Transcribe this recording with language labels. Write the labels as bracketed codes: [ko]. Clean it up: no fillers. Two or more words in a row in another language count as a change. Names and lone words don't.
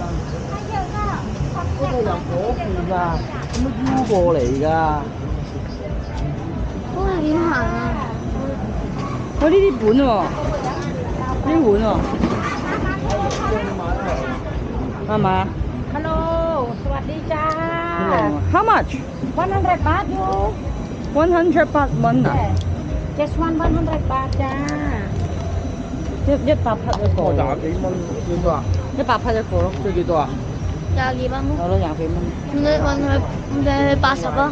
[yue] 呢個由嗰邊啊，咁樣腰過嚟㗎。嗰個點行啊？呢啲本喎，呢啲碗喎。係咪啊 [th] Hello สวัสดีจ้า [en] ？How much? [th] 100 บาทอยู่ [en] 100 baht one 啊 [th] ？Just 100 บาทจ้า [yue] ？100 baht 一個。廿幾蚊，幾多啊？100 baht 一個咯。即係幾多啊廿幾蚊咯。有咯，20幾蚊。唔使去80啦。